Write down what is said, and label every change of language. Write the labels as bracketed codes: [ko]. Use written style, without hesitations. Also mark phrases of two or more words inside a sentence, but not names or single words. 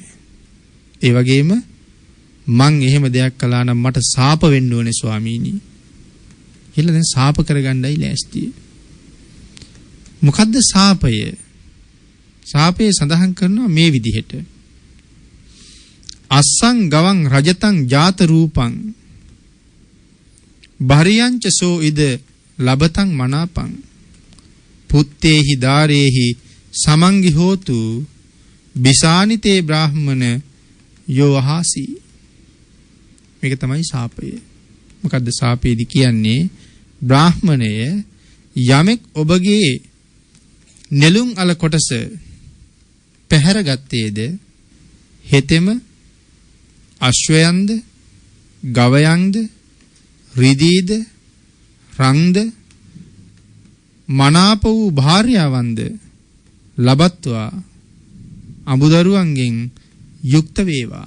[si] ඒ වගේම මං එහෙම දෙයක් කළා නම් මට සාප වෙන්න ඕනේ ස්වාමීනි. කියලා දැන් සාප කරගන්නයි ලෑස්තිය. මොකද්ද සාපය? සාපේ සඳහන් කරනවා මේ විදිහට. [pi] අස්සං ගවං රජතං ජාත රූපං බරියංච සෝ ඉද ලබතං මනාපං පුත්තේහි දාරේහි සමංගි හෝතු බිසානිතේ බ්‍රාහ්මණ යෝහාසි. [si] මේක තමයි ශාපය. මොකද්ද ශාපයේදී කියන්නේ? බ්‍රාහ්මණය යමෙක් ඔබගේ නෙළුම් අල කොටස පැහැරගත්තේද හෙතෙම අශ්වයන්ද ගවයන්ද රිදීද රංද මනාප වූ භාර්යාවන්ද ලබත්වා අඹදරුවන්ගෙන් යුක්ත වේවා.